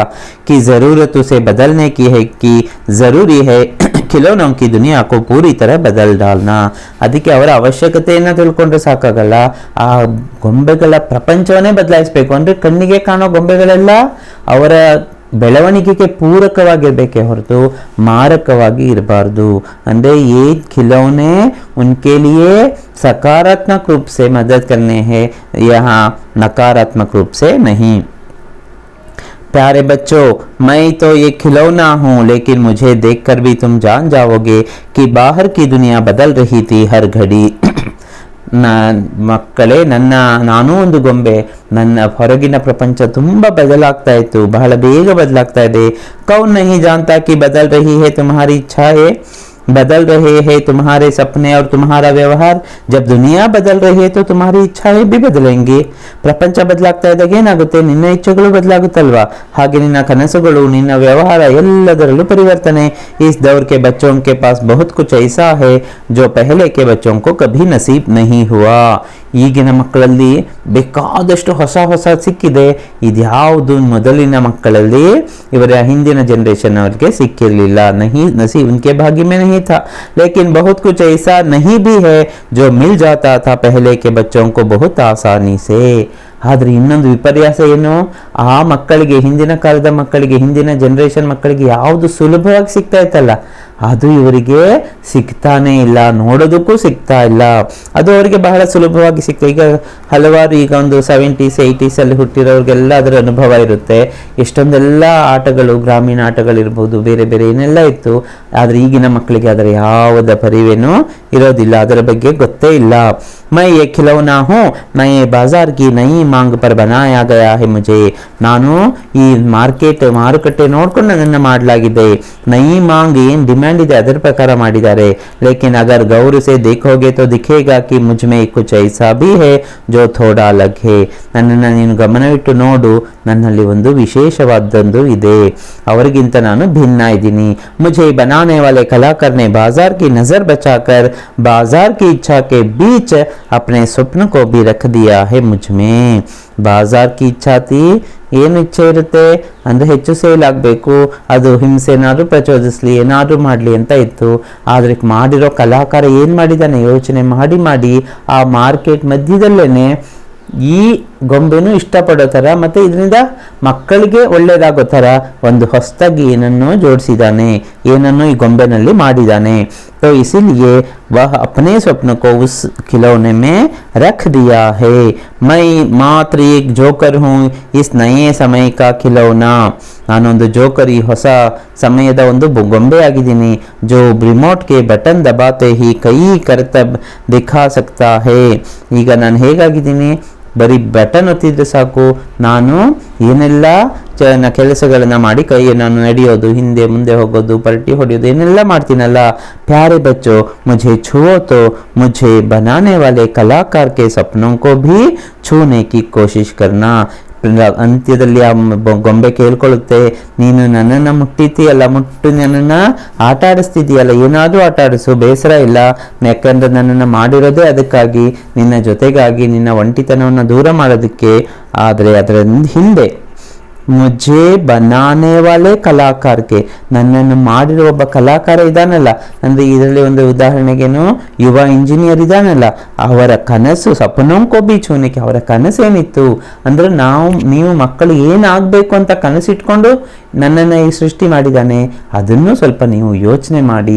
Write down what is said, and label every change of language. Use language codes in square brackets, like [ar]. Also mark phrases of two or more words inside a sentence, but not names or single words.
[hi] कि जरूरतों से बदलने की है कि जरूरी है खिलौनों की दुनिया को पूरी तरह बदल डालना. [kn] ಅದಕ್ಕೆ ಅವರ ಅವಶ್ಯಕತೆಯನ್ನು ತಿಳ್ಕೊಂಡ್ರೆ ಸಾಕಾಗಲ್ಲ, ಆ ಗೊಂಬೆಗಳ ಪ್ರಪಂಚವನ್ನೇ ಬದಲಾಯಿಸಬೇಕು. ಅಂದ್ರೆ ಕಣ್ಣಿಗೆ ಕಾಣೋ ಗೊಂಬೆಗಳೆಲ್ಲ ಅವರ ಬೆಳವಣಿಗೆಗೆ ಪೂರಕವಾಗಿರ್ಬೇಕೆ ಹೊರತು ಮಾರಕವಾಗಿ ಇರಬಾರ್ದು. [hi] ಅಂದ್ರೆ ये खिलौने उनके लिए सकारात्मक रूप से मदद करने हैं, यहाँ नकारात्मक रूप से नहीं. प्यारे बच्चों, मैं तो ये खिलौना हूँ, लेकिन मुझे देखकर भी तुम जान जाओगे कि बाहर की दुनिया बदल रही थी हर घड़ी. [kn] ಮಕ್ಕಳೇ, ನಾನೂ ಒಂದು ಗೊಂಬೆ, ನನ್ನ ಹೊರಗಿನ ಪ್ರಪಂಚ ತುಂಬಾ ಬದಲಾಗ್ತಾ ಇತ್ತು, ಬಹಳ ಬೇಗ ಬದಲಾಗ್ತಾ ಇದೆ. [hi] कौन नहीं जानता कि बदल रही है तुम्हारी इच्छाएं, बदल रहे हैं तुम्हारे सपने और तुम्हारा व्यवहार. जब दुनिया बदल रही है तो तुम्हारी इच्छाएं भी बदलेंगे. [kn] ಪ್ರಪಂಚ ಬದಲಾಗ್ತಾ ಇದ್ದಾಗ ಏನಾಗುತ್ತೆ, ನಿನ್ನ ಇಚ್ಛೆಗಳು ಬದಲಾಗುತ್ತಲ್ವಾ, ಹಾಗೆ ನಿನ್ನ ಕನಸುಗಳು, ನಿನ್ನ ವ್ಯವಹಾರ ಎಲ್ಲದರಲ್ಲೂ ಪರಿವರ್ತನೆ. [hi] इस दौर के बच्चों के पास बहुत कुछ ऐसा है जो पहले के बच्चों को कभी नसीब नहीं हुआ. [kn] ಈಗಿನ ಮಕ್ಕಳಲ್ಲಿ ಬೇಕಾದಷ್ಟು ಹೊಸ ಹೊಸ ಸಿಕ್ಕಿದೆ, ಇದ್ಯಾವುದು ಮೊದಲಿನ ಮಕ್ಕಳಲ್ಲಿ, ಇವರ ಹಿಂದಿನ ಜನರೇಷನ್ ಅವರಿಗೆ ಸಿಕ್ಕಿರಲಿಲ್ಲ. [hi] नसीब उनके भाग्य में नहीं था. लेकिन बहुत कुछ ऐसा नहीं भी है जो मिल जाता था पहले के बच्चों को बहुत आसानी से. [kn] ಆದ್ರೆ ಇನ್ನೊಂದು ವಿಪರ್ಯಾಸ ಏನು, ಆ ಮಕ್ಕಳಿಗೆ, ಹಿಂದಿನ ಕಾಲದ ಮಕ್ಕಳಿಗೆ, ಹಿಂದಿನ ಜನರೇಷನ್ ಮಕ್ಕಳಿಗೆ ಯಾವುದು ಸುಲಭವಾಗಿ ಸಿಗ್ತಾ ಇತ್ತಲ್ಲ, ಅದು ಇವರಿಗೆ ಸಿಗ್ತಾನೆ ಇಲ್ಲ, ನೋಡೋದಕ್ಕೂ ಸಿಗ್ತಾ ಇಲ್ಲ. ಅದು ಅವರಿಗೆ ಬಹಳ ಸುಲಭವಾಗಿ ಸಿಗ್ತಾ. ಈಗ ಹಲವಾರು, ಈಗ ಒಂದು 70s 80s ಅಲ್ಲಿ ಹುಟ್ಟಿರೋರಿಗೆಲ್ಲ ಅದರ ಅನುಭವ ಇರುತ್ತೆ. ಎಷ್ಟೊಂದೆಲ್ಲ ಆಟಗಳು, ಗ್ರಾಮೀಣ ಆಟಗಳಿರ್ಬೋದು, ಬೇರೆ ಬೇರೆ ಏನೆಲ್ಲ ಇತ್ತು. ಆದ್ರೆ ಈಗಿನ ಮಕ್ಕಳಿಗೆ ಅದರ ಯಾವುದ ಪರಿವೇನೂ ಇರೋದಿಲ್ಲ, ಅದರ ಬಗ್ಗೆ ಗೊತ್ತೇ ಇಲ್ಲ. [hi] मैं ये खिलौना हूँ, मैं ये बाजार की नई मांग पर बनाया गया है मुझे. [kn] ನಾನು ಈ ಮಾರುಕಟ್ಟೆ ನೋಡ್ಕೊಂಡು ನನ್ನನ್ನು ಮಾಡಲಾಗಿದೆ. [hi] नई मांग [kn] ಏನ್ ಡಿಮ್ಯಾಂಡ್ ಇದೆ ಅದರ ಪ್ರಕಾರ ಮಾಡಿದ್ದಾರೆ. [hi] लेकिन अगर गौर से देखोगे तो दिखेगा कि मुझ में कुछ ऐसा भी है जो थोड़ा अलग है. [kn] ನನ್ನನ್ನು ನೀನು ಗಮನವಿಟ್ಟು ನೋಡು, ನನ್ನಲ್ಲಿ ಒಂದು ವಿಶೇಷವಾದದ್ದು ಇದೆ, ಅವರಿಗಿಂತ ನಾನು ಭಿನ್ನ ಇದ್ದೀನಿ. [hi] मुझे बनाने वाले कलाकार ने बाजार की नजर बचाकर बाजार की इच्छा के बीच अपने स्वप्न को भी रख दिया है मुझ में. बाज़ार की इच्छा थी, [kn] ಏನು ಇಚ್ಛೆ ಇರುತ್ತೆ ಅಂದ್ರೆ ಹೆಚ್ಚು ಸೇಲ್ ಆಗಬೇಕು, ಅದು ಹಿಂಸೆನಾದ್ರೂ ಪ್ರಚೋದಿಸ್ಲಿ, ಏನಾದ್ರೂ ಮಾಡಲಿ ಅಂತ ಇತ್ತು. ಆದ್ರೆ ಮಾಡಿರೋ ಕಲಾಕಾರ ಏನ್ ಮಾಡಿದಾನೆ, ಯೋಚನೆ ಮಾಡಿ ಆ ಮಾರ್ಕೆಟ್ ಮಧ್ಯದಲ್ಲೇನೆ ಈ ಗೊಂಬೆನೂ ಇಷ್ಟಪಡೋ ಥರ ಮತ್ತೆ ಇದರಿಂದ ಮಕ್ಕಳಿಗೆ ಒಳ್ಳೇದಾಗೋ ಥರ ಒಂದು ಹೊಸದಾಗಿ ಏನನ್ನೋ ಜೋಡಿಸಿದ್ದಾನೆ, ಏನನ್ನೋ ಈ ಗೊಂಬೆನಲ್ಲಿ ಮಾಡಿದ್ದಾನೆ. [hi] तो इसीलिए वह अपने स्वप्न को उस खिलौने में रख दिया है. मैं मात्र एक जोकर हूँ, इस नए समय का खिलौना. [kn] ನಾನೊಂದು ಜೋಕರ್, ಈ ಹೊಸ ಸಮಯದ ಒಂದು ಗೊಂಬೆ ಆಗಿದ್ದೀನಿ. [hi] जो रिमोट के बटन दबाते ही कई करतब दिखा सकता है. [kn] ಈಗ ನಾನು ಹೇಗಾಗಿದ್ದೀನಿ, ಬರೀ ಬಟನ್ ಒತ್ತಿದ್ರೆ ಸಾಕು, ನಾನು ಏನೆಲ್ಲ ಕೆಲಸಗಳನ್ನು ಮಾಡಿ ಕೈಗೆ ನಾನು ನಡೆಯೋದು, ಹಿಂದೆ ಮುಂದೆ ಹೋಗೋದು, ಪಲ್ಟಿ ಹೊಡೆಯೋದು, ಏನೆಲ್ಲ ಮಾಡ್ತೀನಲ್ಲ. [hi] प्यारे बच्चो, ಮುझे छुओ तो मुझे बनाने वाले कलाकार के सपनों को भी छूने की कोशिश करना. [kn] ಅಂತ್ಯದಲ್ಲಿ ಆ ಗೊಂಬೆ ಕೇಳ್ಕೊಳ್ಳುತ್ತೆ, ನೀನು ನನ್ನನ್ನು ಮುಟ್ಟಿದ್ದೀಯಲ್ಲ, ಮುಟ್ಟು ನನ್ನನ್ನು ಆಟ ಆಡಿಸ್ತಿದೀಯಲ್ಲ, ಏನಾದರೂ ಆಟ ಆಡಿಸು, ಬೇಸರ ಇಲ್ಲ. ಯಾಕಂದ್ರೆ ನನ್ನನ್ನು ಮಾಡಿರೋದೇ ಅದಕ್ಕಾಗಿ, ನಿನ್ನ ಜೊತೆಗಾಗಿ, ನಿನ್ನ ಒಂಟಿತನವನ್ನು ದೂರ ಮಾಡೋದಕ್ಕೆ. ಆದರೆ ಅದರ ಹಿಂದೆ [hi] मुझे बनाने वाले [kn] ಕಲಾಕಾರಕ್ಕೆ, ನನ್ನನ್ನು ಮಾಡಿರುವ ಒಬ್ಬ ಕಲಾಕಾರ ಇದಾನಲ್ಲ, ಅಂದರೆ ಇದರಲ್ಲಿ ಒಂದು ಉದಾಹರಣೆಗೇನು, ಯುವ ಇಂಜಿನಿಯರ್ ಇದಾನಲ್ಲ, ಅವರ ಕನಸು [hi] सपनों को बीचोनिके, [kn] ಅವರ ಕನಸೇನಿತ್ತು ಅಂದರೆ ನೀವು ಮಕ್ಕಳು ಏನಾಗಬೇಕು ಅಂತ ಕನಸಿಟ್ಕೊಂಡು ನನ್ನನ್ನು ಈ ಸೃಷ್ಟಿ ಮಾಡಿದ್ದಾನೆ, ಅದನ್ನು ಸ್ವಲ್ಪ ನೀವು ಯೋಚನೆ ಮಾಡಿ.